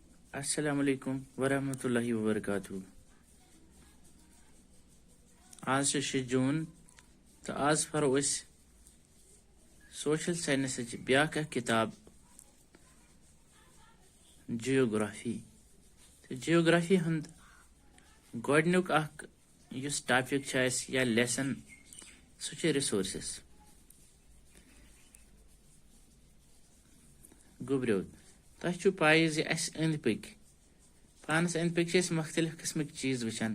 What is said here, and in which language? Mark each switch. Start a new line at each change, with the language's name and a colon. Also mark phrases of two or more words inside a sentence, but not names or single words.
Arabic: السلام عليكم ورحمة الله وبركاته.
Kashmiri: आज 6 जून तो आज पढ़ो
English: social science
Kashmiri: ब्याक किताब जियोग्राफी। तो जियोग्राफी हंद गोडनुक टॉपिक या लेसन सह रिसोर्सेस। गुब्रियो तह पाई अंद पक पानस अंद पक मुख्तलिफ किस्म चीज वुचान।